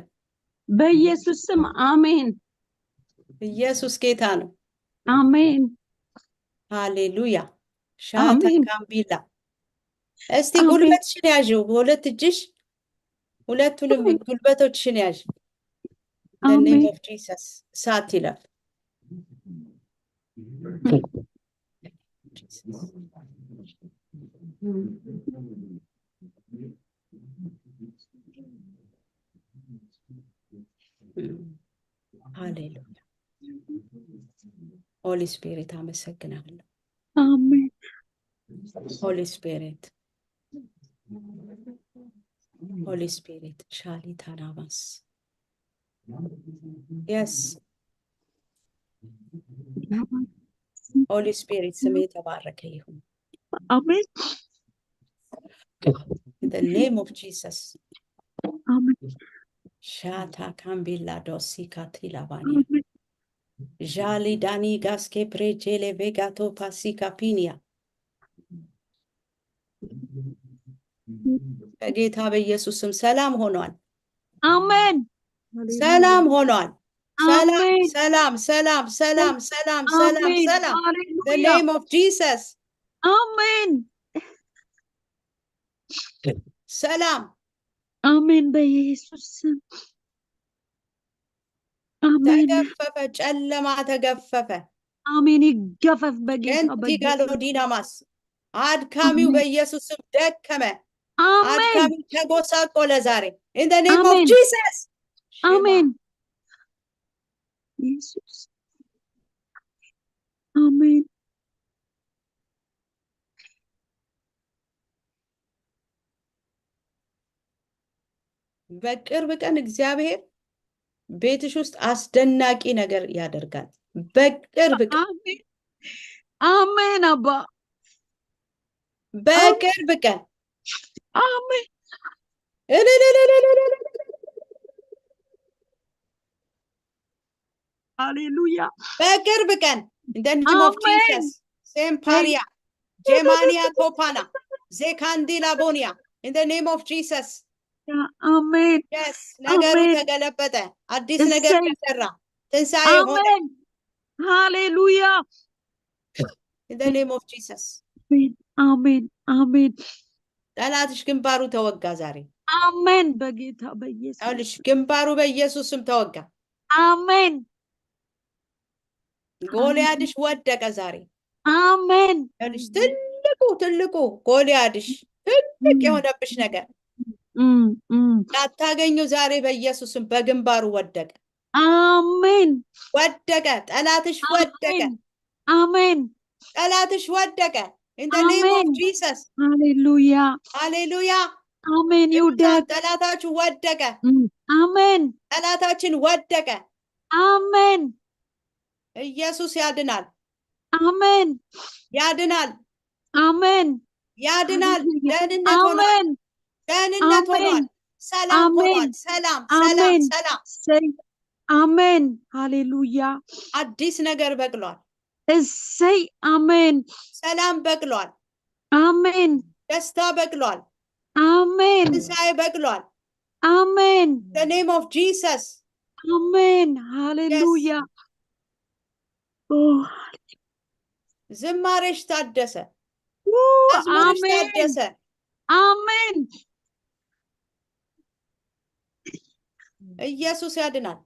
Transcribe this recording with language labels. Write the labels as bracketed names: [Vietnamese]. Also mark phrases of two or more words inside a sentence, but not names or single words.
[Amharic] በኢየሱስ ስም አሜን። ኢየሱስ ጌታ ነው። አሜን። ሃሌሉያ። ሻታ አሜን። ካምቢላ። እስቲ አሜን። ጉልበትሽን ያዥው፣ በሁለት እጅሽ ሁለቱንም አሜን። ጉልበቶችሽን ያዥ። [English] the name [Amharic] አሜን። [English] of Jesus። [Amharic] እሳት ይላል። ሃሌሉያ። [English] Holy Spirit [Amharic] አመሰግናለሁ። አሜን። [English] Holy Spirit Holy Spirit ሻሊ ታናባስ yes Holy Spirit [Amharic] ስም የተባረከ ይሁን። አሜን። [English] in the name of Jesus። [Amharic] አሜን። ሻታ ካምቢላ ዶሲ ካቲላባኒያ አሜን። ዣሊ ዳኒ ጋስኬ ፕሬጄሌ ቬጋቶ ፓሲካ ፒኒያ በጌታ በኢየሱስ ስም ሰላም ሆኗል። አሜን። ሰላም ሆኗል። ሰላም አሜን። ሰላም ሰላም ሰላም ሰላም ሰላም አሜን። ሰላም the ሃሌሉያ። [English] name of Jesus። [Amharic] አሜን። ሰላም አሜን። በኢየሱስ ስም አሜን። ተገፈፈ፣ ጨለማ ተገፈፈ። አሜን። ይገፈፍ በጌታ ከንቲ በኢየሱስ ጋሎዲናማስ አድካሚው አሜን። በኢየሱስ ስም ደከመ። አሜን። አድካሚው ተጎሳቆለ ዛሬ [English] in the name of [Amharic] አሜን። [English] Jesus። [Amharic] አሜን። ኢየሱስ አሜን። በቅርብ ቀን እግዚአብሔር ቤትሽ ውስጥ አስደናቂ ነገር ያደርጋል። በቅርብ ቀን አሜን። አሜን። አባ በቅርብ ቀን አሜን። ሃሌሉያ። በቅርብ ቀን [English] in the name of [Amharic] አሜን። [English] Jesus። ሴምፓሪያ ጄማኒያ ቶፓና ዜካንዲላ ቦኒያ in the name of Jesus። [Amharic] አሜን። yes ነገሩ አሜን። ተገለበጠ። አዲስ ነገር እሰይ። ተሰራ። ትንሣኤ ሆነ አሜን። ሃሌሉያ። [English] in the name of Jesus። [Amharic] አሜን። አሜን። አሜን። ጠላትሽ ግንባሩ ተወጋ ዛሬ። አሜን። በጌታ በኢየሱስ ይኸውልሽ ግንባሩ በኢየሱስ ስም ተወጋ። አሜን። ጎልያድሽ ወደቀ ዛሬ። አሜን። ይኸውልሽ ትልቁ ጎልያድሽ ትልቅ የሆነብሽ ነገር ላታገኙ ዛሬ በኢየሱስ ስም በግንባሩ ወደቀ። አሜን። ወደቀ። ጠላትሽ ወደቀ። አሜን። ጠላትሽ ወደቀ [English] in the name of [Amharic] አሜን። [English] Jesus። [Amharic] ሃሌሉያ። ሃሌሉያ። አሜን። ይውደቅ። ጠላታችሁ ወደቀ። አሜን። ጠላታችን ወደቀ። አሜን። ኢየሱስ ያድናል። አሜን። ያድናል። አሜን። ያድናል። ደህንነት ሆኗል። አሜን። ደህንነት ሆኗል። አሜን። ሰላም አሜን ሆኗል። ሰላም ሰላም አሜን ሰላም። እሰይ አሜን ሃሌሉያ አዲስ ነገር በቅሏል። እሰይ አሜን ሰላም በቅሏል። አሜን ደስታ በቅሏል። አሜን ትንሣኤ በቅሏል። አሜን [English] the name of Jesus. [Amharic] አሜን ሃሌሉያ ኦ ዝማሬሽ ታደሰ። ኦ መዝሙርሽ አሜን ታደሰ። አሜን ኢየሱስ ያድናል።